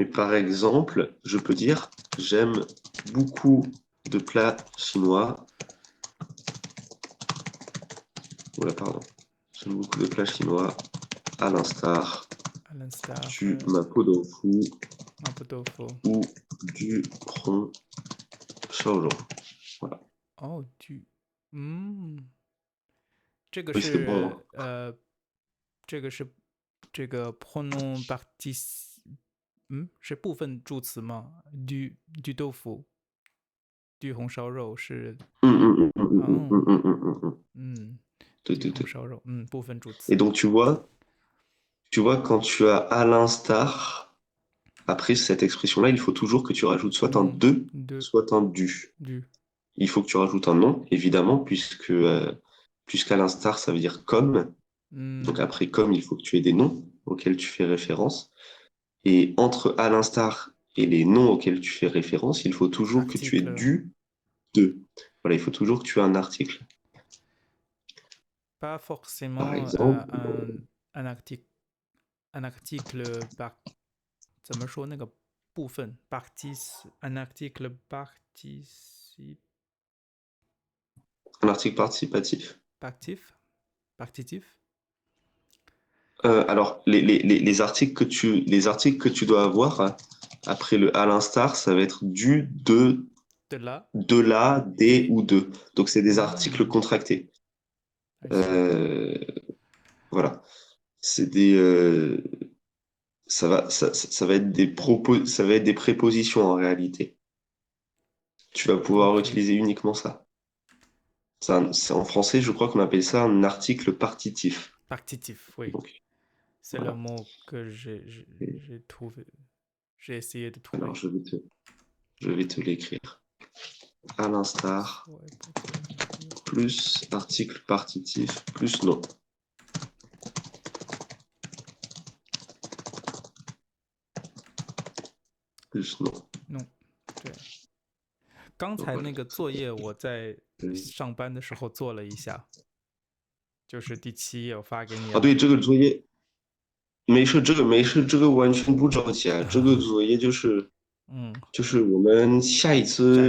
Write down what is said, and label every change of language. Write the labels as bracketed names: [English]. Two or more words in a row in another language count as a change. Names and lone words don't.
[French] Mais par exemple, je peux dire, j'aime beaucoup de plats chinois. Oula, pardon. J'aime beaucoup de plats chinois, à l'instar À l'instar du mapo tofu Mapo Tofu。 ou du pron shaolong. Voilà. [Chinese] 哦，嗯，这个 [French] Oui, c'est bon, [Chinese] 是 [French] hein. [Chinese] 这个是这个 [French] pronom partic， [Chinese] 是部分助词吗？du 豆腐，du 红烧肉是，哦，嗯，du 红烧肉，部分助 [French] Et [Chinese] 词。 [French] donc, tu vois, quand tu as à l'instar, après cette expression-là, il faut toujours que tu rajoutes soit un Non, de, de, soit un du. du, Il faut que tu rajoutes un nom, évidemment, puisqu'à l'instar, ça veut dire comme. Donc Hmm, après, comme, il faut que tu aies des noms auxquels tu fais référence. Et entre à l'instar et les noms auxquels tu fais référence, il faut toujours que tu aies article. du de. Voilà, il faut toujours que tu aies un article. Pas Par forcément exemple, un article, un article par [Chinese] 怎么说那个部分 [French] partic un article participatif un article participatif. partitif. Alors, les articles que tu dois avoir après le à l'instar, ça va être du, De là, de la, des des. ou de. Donc, c'est des articles Hmm, contractés. [English] I see. [French] Euh, voilà. C'est des, ça va être des ça va être des prépositions en réalité. Tu vas pouvoir Ok. utiliser uniquement ça. En français, je crois qu'on appelle ça un article partitif. Partitif, oui. Donc, C'est le voilà. mot que Et j'ai trouvé. J'ai essayé de alors, trouver. je vais te l'écrire. À l'instar, Soit peut-être dire. plus article partitif, plus nom. Plus nom. Non， [Chinese] 对，刚 [French] Donc, [Chinese] 才 [French] voilà. [Chinese] 那个作业我在嗯上班的时候做了一下，就是第七页我发给你啊，对，了。这个作业没事，这个完全不着急啊。这个作业嗯，就是我们下一次